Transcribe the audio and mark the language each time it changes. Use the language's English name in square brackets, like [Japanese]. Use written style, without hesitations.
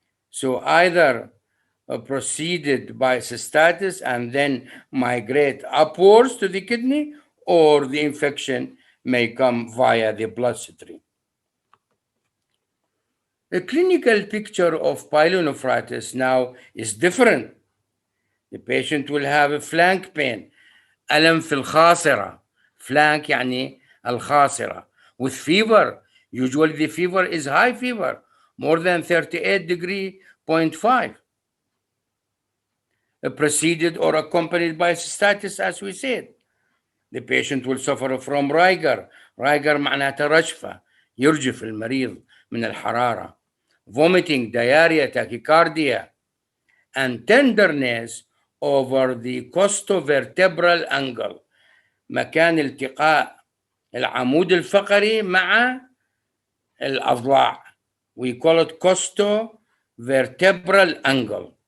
[English] So either preceded by cystitis and then migrate upwards to the kidney, or the infection may come via the bloodstream. The clinical picture of pyelonephritis now is different. The patient will have a flank pain, ألم في الخاصرة. [Arabic] Flank يعني الخاصرة. [English] With fever. Usually the fever is high fever, more than 38.5. Preceded or accompanied by cystitis, as we said. The patient will suffer from rigor. [Arabic] Rigor معناتها رجفة, يرجف المريض من الحرارة. [English] Vomiting, diarrhea, tachycardia, and tenderness over the costovertebral angle, مكان التقاء العمود الفقري مع الأضلاع. We call it costovertebral angle.